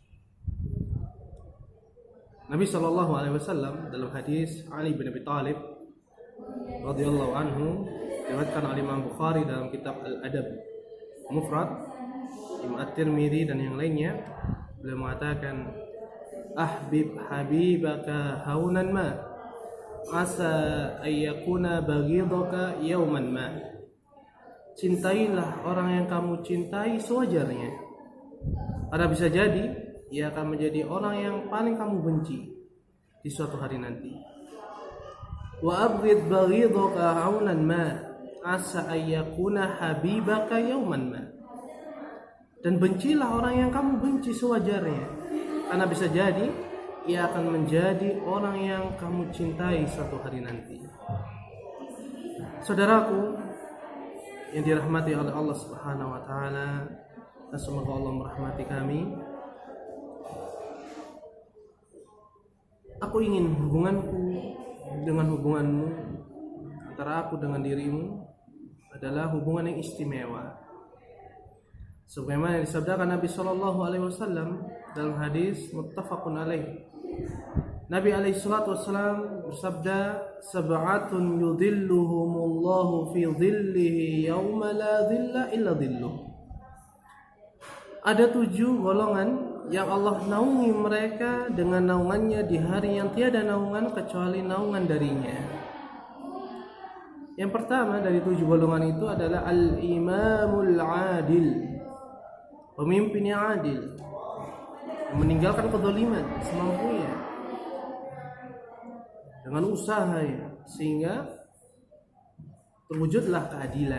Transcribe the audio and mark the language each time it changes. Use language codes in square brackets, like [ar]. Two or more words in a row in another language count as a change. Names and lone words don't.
[id] Nabi [ar] صلى الله عليه وسلم [id] dalam hadis Ali bin Abi Thalib [ar] رضي الله عنه, [id] diriwayatkan oleh Imam Bukhari dalam kitab Al-Adab Mufrad, Imam At-Tirmidzi dan yang lainnya, beliau mengatakan, [ar] أحبب حبيبك هونا ما عسى أن يكون بغيضك يوما ما. [id] Cintailah orang yang kamu cintai sewajarnya, karena bisa jadi ia akan menjadi orang yang paling kamu benci di suatu hari nanti. [ar] وأبغض بغيضك هونا ما عسى أن يكون حبيبك يوما ما. [id] Dan bencilah orang yang kamu benci sewajarnya, karena bisa jadi ia akan menjadi orang yang kamu cintai suatu hari nanti. Saudaraku yang dirahmati oleh Allah [ar] سبحانه وتعالى, [id] dan semoga Allah merahmati kami. Aku ingin hubunganku dengan hubunganmu, antara aku dengan dirimu, adalah hubungan yang istimewa. Sebagaimana yang disabdakan Nabi [ar] صلى الله عليه وسلم [id] dalam hadis [ar] متفق عليه. النبي عليه الصلاة والسلام bersabda, سبعة يظلهم الله في ظله يوم لا ظل إلا ظله. [id] Ada 7 golongan yang Allah naungi mereka dengan naungannya di hari yang tiada naungan kecuali naungan darinya. Yang pertama dari 7 golongan itu adalah [ar] الإمام العادل, [id] pemimpin yang adil, yang meninggalkan kezaliman semampunya dengan usaha sehingga terwujudlah keadilan.